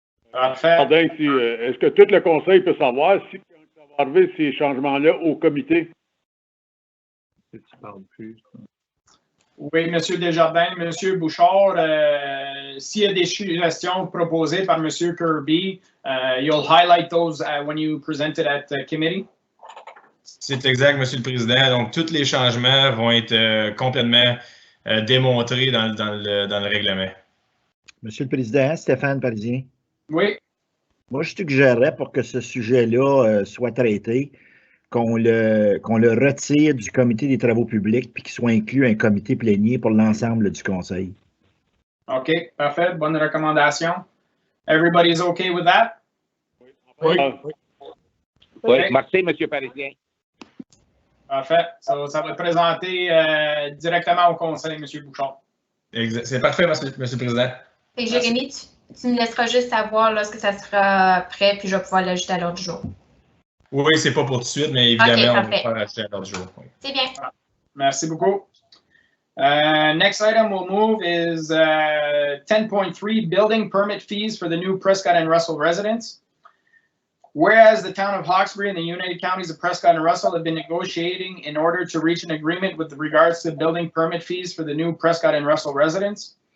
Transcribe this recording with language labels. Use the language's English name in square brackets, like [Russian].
[French] Parfait. Est-ce que tout le conseil peut savoir si ça va arriver ces changements-là au comité? Tu parles plus. Oui, M. Desjardins, M. Bouchard, s'il y a des suggestions proposées par M. [English] Kirby, you'll highlight those when you present it at the committee? [French] C'est exact, M. le Président. Donc, tous les changements vont être complètement démontrés dans le règlement. Monsieur le Président, Stéphane Parisien. Oui. Moi, je suggérerais pour que ce sujet-là soit traité, qu'on le retire du comité des travaux publics puis qu'il soit inclus un comité plénier pour l'ensemble du conseil. OK, parfait. Bonne recommandation. [English] Everybody's OK with that? [French] Oui. Oui. Merci, M. Parisien. Parfait. Ça va être présenté directement au conseil, M. Bouchard. C'est parfait, M. le Président. Et Jérémy, tu me laisseras juste savoir lorsque ça sera prêt, puis je vais pouvoir l'ajouter à l'ordre du jour. Oui, c'est pas pour tout de suite, mais évidemment, on va faire ajouter à l'ordre du jour. C'est bien. Merci beaucoup. [English] Next item we'll move is 10.3 building permit fees for the new Prescott and Russell residents. Whereas the town of Hawkesbury and the United Counties of Prescott and Russell have been negotiating in order to reach an agreement with regards to building permit fees for the new Prescott and Russell residents.